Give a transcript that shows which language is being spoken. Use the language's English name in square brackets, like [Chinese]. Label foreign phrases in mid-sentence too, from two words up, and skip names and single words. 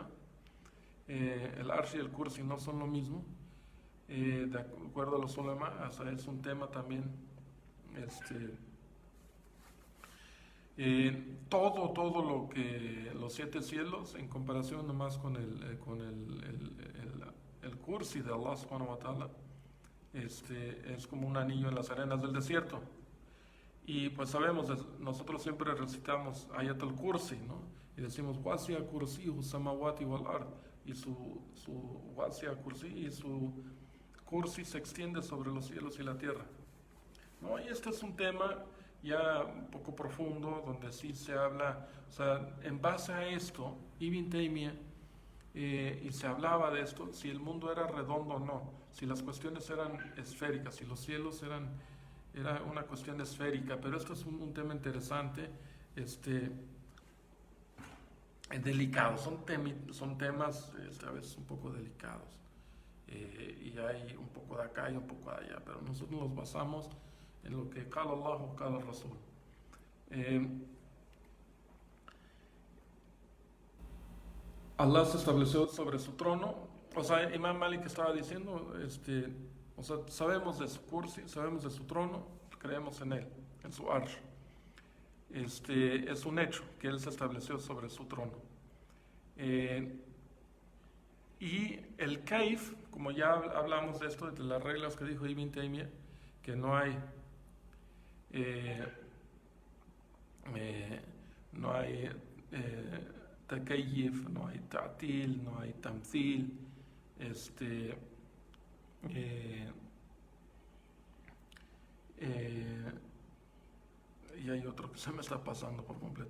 [Spanish] El arsh y el kursi no son lo mismo, de acuerdo a los ulama, es un tema también, todo lo que los siete cielos en comparación nomás con el kursi de Allah [Arabic] سبحانه وتعالى, [Spanish] es como un anillo en las arenas del desierto. Y pues sabemos, nosotros siempre recitamos Ayat al-Kursi, ¿no? Y decimos [Arabic] وسع كرسيه السماوات والأرض, [Spanish] y su [Arabic] وسع كرسي, [Spanish] y su kursi se extiende sobre los cielos y la tierra, ¿no? Y este es un tema ya un poco profundo, donde sí se habla, o sea, en base a esto, Ibn Taymiyyah, y se hablaba de esto, si el mundo era redondo o no, si las cuestiones eran esféricas, si los cielos era una cuestión esférica, pero esto es un tema interesante, delicado, son temas a veces un poco delicados, y hay un poco de acá y un poco de allá, pero nosotros nos basamos en lo que [Arabic] قال الله [Spanish] o [Arabic] قال رسول. [Spanish] Allah se estableció sobre su trono, o sea, Imam Malik estaba diciendo, o sea, sabemos de su kursi, sabemos de su trono, creemos en él, en su arsh. Es un hecho que él se estableció sobre su trono. Y el kaif, como ya hablamos de esto, de las reglas que dijo Ibn Taymiyyah, que no hay takayyif, no hay ta'til, no hay tamthil, y hay otro que se me está pasando por completo.